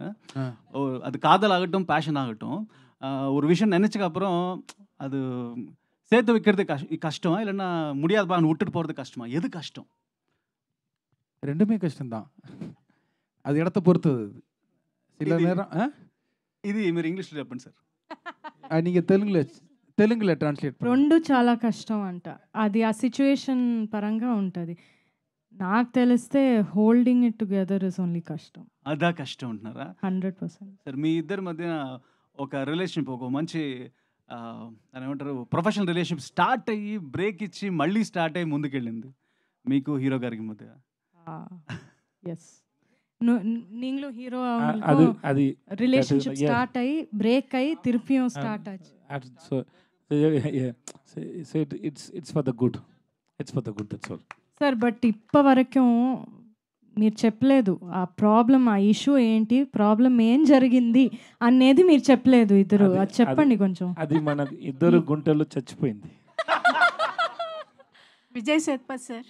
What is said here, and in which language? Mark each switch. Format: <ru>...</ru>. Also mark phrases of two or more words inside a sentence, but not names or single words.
<ta>அது காதல் ஆகட்டும் பேஷன் ஆகட்டும், ஒரு விஷயம் நினச்சக்கு அப்புறம் அது சேர்த்து வைக்கிறது கஷ்டமா இல்லைன்னா முடியாதுப்பா விட்டுட்டு போகிறது கஷ்டமா? எது கஷ்டம்? ரெண்டுமே கஷ்டம்தான், அது இடத்த பொறுத்தது. சில நேரம்</ta> <te>ఇది మీరు ఇంగ్లీష్లో చెప్పండి సార్. நீங்கள் తెలుగులో ట్రాన్స్లేట్ రెండు చాలా కష్టం అంట. అది ఆ సిచ్యువేషన్ పరంగా ఉంటుంది. నాకు తెలిస్తే</te> <en>holding it together is only</en> <te>కష్టం. అదా కష్టం అంటున్నారా? 100%. సార్ మీ ఇద్దరి మధ్య ఒక రిలేషన్షిప్, ఒక మంచి అని ఏమంటారు</te> <en>professional relationship</en> <te>స్టార్ట్ అయ్యి బ్రేక్ ఇచ్చి మళ్ళీ స్టార్ట్ అయ్యి ముందుకెళ్ళింది మీకు హీరో గారికి మధ్య.</te> <ta>ఎస్ நீங்களும் ஹீரோ அது அது</ta> <en>relationship start</en> <ta>ஆகி பிரேக் ஆகி திருப்பியும் ஸ்டார்ட் ஆச்சு.</ta> <en>So it's for the good. It's for the good, that's all. sir but</en> <te>ఇప్పటి వరకు మీరు చెప్పలేదు ఆ ప్రాబ్లం, ఆ ఇష్యూ ఏంటి, ప్రాబ్లం ఏం జరిగింది అనేది మీరు చెప్పలేదు ఇద్దరు. అది చెప్పండి కొంచెం. అది మన ఇద్దరు గుంటల్లో చచ్చిపోయింది. విజయ్ సేత్పత్ సార్.</te>